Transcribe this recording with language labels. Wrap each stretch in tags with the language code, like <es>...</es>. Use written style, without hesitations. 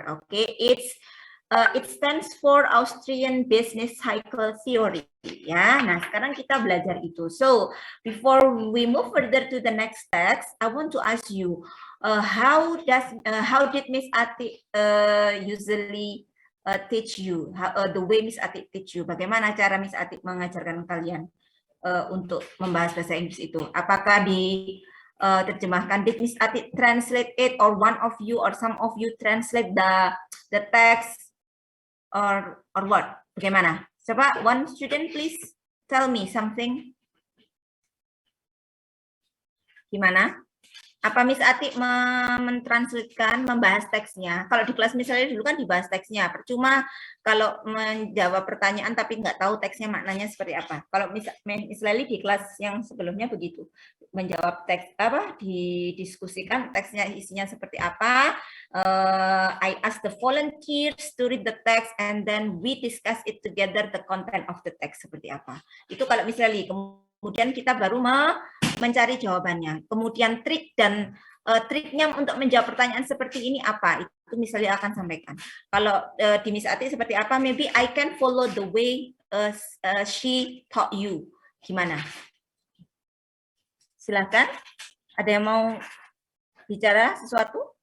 <en>Okay, it stands for Austrian Business Cycle Theory.</en> <id>Ya, nah sekarang kita belajar itu.</id> <en>So before we move further to the next text, I want to ask you, how did Miss Ati usually teach you? The way Miss Ati teach you?</en> <id>Bagaimana cara Miss Ati mengajarkan kalian untuk membahas bahasa Inggris itu? Apakah terjemahkan?</id> <en>Did Miss Ati translate it, or one of you or some of you translate the text, or what?</en> <id>Bagaimana? Coba</id> <en>one student please tell me something.</en> <id>Gimana? Apa Miss Ati mentranslatekan, membahas teksnya? Kalau di kelas misalnya dulu kan dibahas teksnya, percuma kalau menjawab pertanyaan tapi nggak tahu teksnya maknanya seperti apa. Kalau Miss Leli di kelas yang sebelumnya begitu, menjawab teks didiskusikan teksnya isinya seperti apa.</id> <en>I ask the volunteers to read the text and then we discuss it together, the content of the text</en> <id>seperti apa. Itu kalau Miss Leli. Kemudian kita baru mencari jawabannya. Kemudian trik dan triknya untuk menjawab pertanyaan seperti ini apa? Itu misalnya akan sampaikan. Kalau di Miss Ati seperti apa?</id> <en>Maybe I can follow the way she taught you.</en> <id>Gimana? Silakan. Ada yang mau bicara sesuatu?</id>